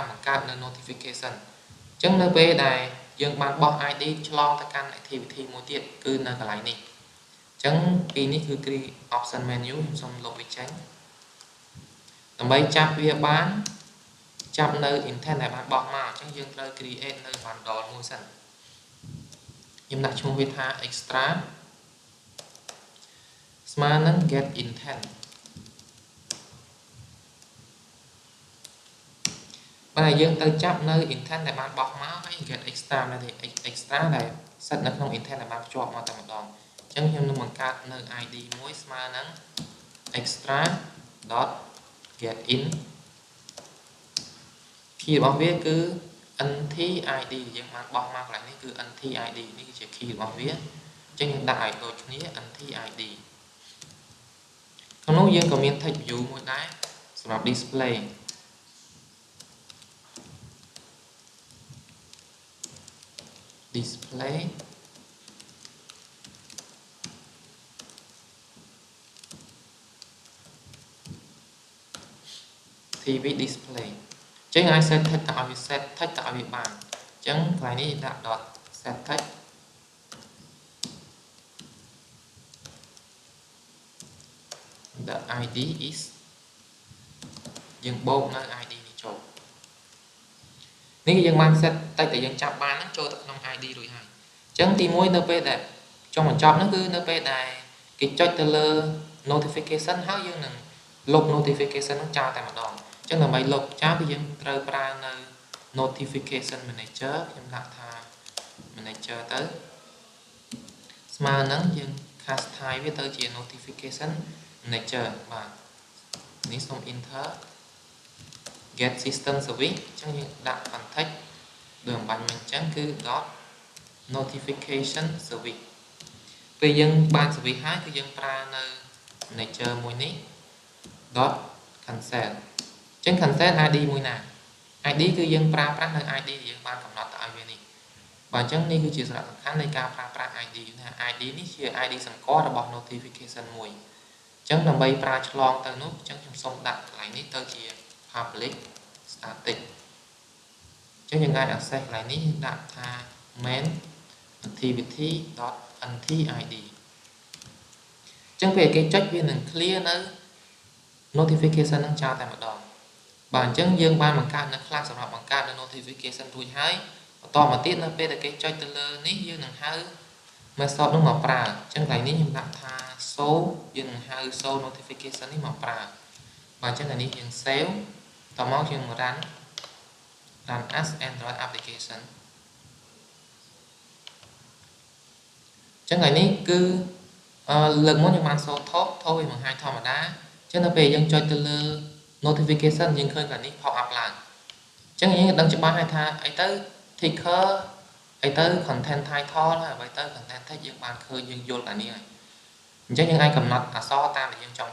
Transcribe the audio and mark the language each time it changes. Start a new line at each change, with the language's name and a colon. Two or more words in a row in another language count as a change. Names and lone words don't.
Khmer: បង្កើតនៅ notification អញ្ចឹងនៅពេលដែលយើងបានបោះ ID ឆ្លងទៅកាន់ activity មួយទៀតគឺនៅកន្លែងនេះអញ្ចឹងពីនេះគឺ
English: create option menu
Khmer: ខ្ញុំសូមលុបវាចេញដើម្បីចាប់វាបានចាប់នៅ intent ដែលបានបោះមកអញ្ចឹងយើងត្រូវ create នៅ bundle មួយសិនខ្ញុំដាក់ឈ្មោះវាថា extra ស្មើនឹង
English: get intent
Khmer: បើយើងទៅចាប់នៅ intent ដែលបានបោះមកហើយ
English: get extra
Khmer: នៅ extra ដែលសិតនៅក្នុង intent ដែលបានភ្ជាប់មកតែម្ដងអញ្ចឹងខ្ញុំនឹងបង្កើតនៅ id មួយស្មើនឹង
English: extra get in
Khmer: key របស់វាគឺ
English: nt id
Khmer: យើងបានបោះមកកន្លែងនេះគឺ
English: nt id
Khmer: នេះគឺជា key របស់វាអញ្ចឹងយើងដាក់ឲ្យដូចគ្នា
English: nt id
Khmer: ក្នុងនោះយើងក៏មាន
English: text view
Khmer: មួយដែរសម្រាប់
English: display TV display
Khmer: អញ្ចឹងអាច
English: set text
Khmer: ទៅឲ្យវា
English: set text
Khmer: ទៅឲ្យវាបានអញ្ចឹងកន្លែងនេះដាក់ .
English: set text the id is
Khmer: យើងបូកនៅ id នេះចូលនេះយើងបាន
English: set text
Khmer: ដែលយើងចាប់បានហ្នឹង ចូលទៅក្នុង id រួចហើយអញ្ចឹងទី1នៅពេលដែលចុងបញ្ចប់ហ្នឹងគឺនៅពេលដែលគេចុចទៅលើ notification ហើយយើងនឹងលុប notification ហ្នឹងចោលតែម្ដងអញ្ចឹងដើម្បីលុបចោលគឺយើងត្រូវប្រើនៅ
English: notification manager
Khmer: ខ្ញុំដាក់ថា manager ទៅស្មើនឹងយើង custom វាទៅជា
English: notification manager
Khmer: បាទនេះសូម
English: enter get system service
Khmer: អញ្ចឹងយើងដាក់ context ដូចអំបញ្ញមិញអញ្ចឹងគឺ .
English: notification service
Khmer: ពេលយើងបាន service ហើយគឺយើងប្រើនៅ manager មួយនេះ .cancel អញ្ចឹង
English: cancel id
Khmer: មួយណា id គឺ យើងប្រើប្រាស់នៅ id យើងបានកំណត់ទៅឲ្យវានេះបាទអញ្ចឹងនេះគឺជាសារៈសំខាន់នៃការប្រើប្រាស់ id ណា id នេះជា id សម្គាល់របស់ notification មួយអញ្ចឹងដើម្បីប្រើឆ្លងទៅនោះអញ្ចឹងខ្ញុំសូមដាក់កន្លែងនេះទៅជា
English: public static
Khmer: អញ្ចឹងយើងអាច access កន្លែង នេះដាក់ថា
English: main activity.ntid
Khmer: អញ្ចឹងពេលគេចុចវានឹង clear នៅ notification នឹងចោលតែម្ដង បាទអញ្ចឹងយើងបានបង្កើតនៅ class សម្រាប់បង្កើតនៅ notification រួចហើយបន្តមកទៀតនៅពេលដែលគេចុចទៅលើនេះយើងនឹងហៅ method នោះមកប្រើអញ្ចឹងកន្លែងនេះខ្ញុំដាក់ថា show យើងនឹងហៅ
English: show notification
Khmer: នេះមកប្រើបាទអញ្ចឹងអានេះយើង save តមកយើង
English: run as Android application
Khmer: អញ្ចឹងថ្ងៃនេះគឺលើកមុនយើងបានសូថោវាបង្ហាញធម្មតាអញ្ចឹងនៅពេលយើងចុចទៅលើ notification យើងឃើញកន្លែងនេះ
English: pop up
Khmer: ឡើងអញ្ចឹងយើងដឹងច្បាស់ហើយថាអី ទៅ ticker អីទៅ
English: content title
Khmer: ហើយអ្វីទៅ
English: content text
Khmer: យើងបានឃើញយើងយល់កាលនេះហើយអញ្ចឹងយើងអាចកំណត់អក្សរតាមដែលយើងចង់